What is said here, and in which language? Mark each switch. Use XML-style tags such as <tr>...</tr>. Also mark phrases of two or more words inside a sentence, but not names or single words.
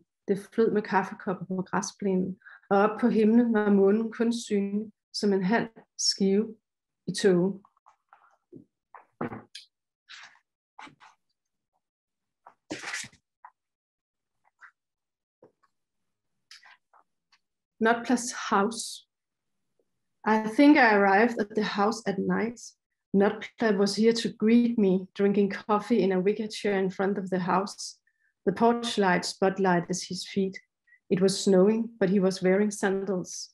<da>Det flød med kaffekopper på græsplænen, og op på himlen var månen kun synlig som en halv skive i tågen.</da> <en>Notplad's house. I think I arrived at the house at night. Notplad was here to greet me, drinking coffee in a wicker chair in front of the house. The porch light spotlighted his feet. It was snowing, but he was wearing sandals.</en>